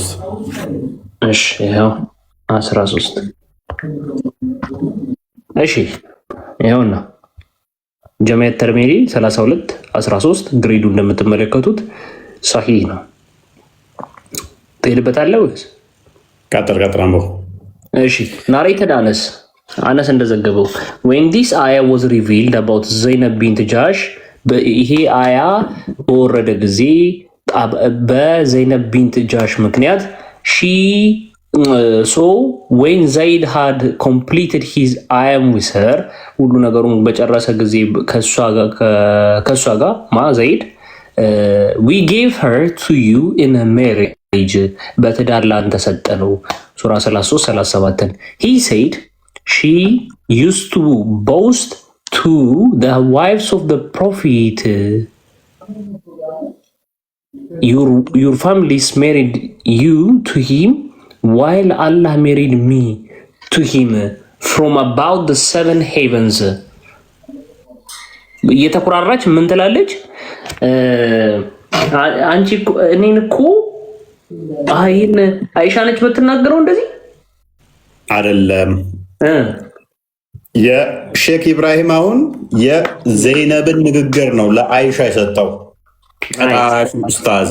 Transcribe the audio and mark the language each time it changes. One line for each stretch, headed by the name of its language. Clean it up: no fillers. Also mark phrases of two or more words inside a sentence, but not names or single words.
Amharic: እሺ ይኸው 13 እሺ ይኸውና ጀሚዓ ተርሚዚ 32:13 ግሬዱ እንደምትመለከቱት ሰሂህ ነው። ትሄድበታለህ ወይስ ቀጥር አንበው? እሺ ናሬትድ አነስ እንደዘገበው
English: when this ayah was revealed about Zainab bint Jahsh
Amharic: ይሄ አያ በወረደ ጊዜ በዘይነብ ቢንት ጃሽ ምክንያት
English: so when Zaid had completed his ayam with her
Amharic: ሁሉ ነገሩን በጨረሰ ጊዜ ከሷ ጋር ዘይድ
English: we gave her to you in a marriage
Amharic: ልጅ በትዳር ላንተ ሰጠነው ሱራ 33 37
English: he said she used to boast to the wives of the prophet your families married you to him while Allah married me to him from about the 7 heavens
Amharic: እየተቆራራች ምን ትላለች አንቺ እኔን እኮ አይን አይሻ ነች በትናገረው እንደዚህ አይደለም የሼክ ኢብራሂም አሁን የዘይነብን ንግግር ነው ለአይሻ የሰጠው ኡስታዝ